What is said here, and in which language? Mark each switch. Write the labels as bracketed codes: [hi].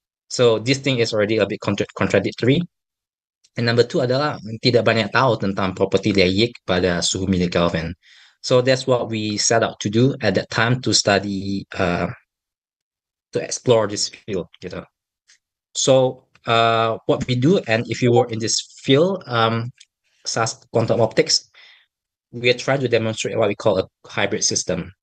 [en] So this thing is already a bit contradictory. [id] And number two adalah tidak banyak tahu tentang properti dari Yick pada suhu millikelvin. [en] So that's what we set out to do at that time to study, to explore this field gitu. So what we do, and if you work in this field, SAS quantum optics, we are trying to demonstrate what we call a hybrid system.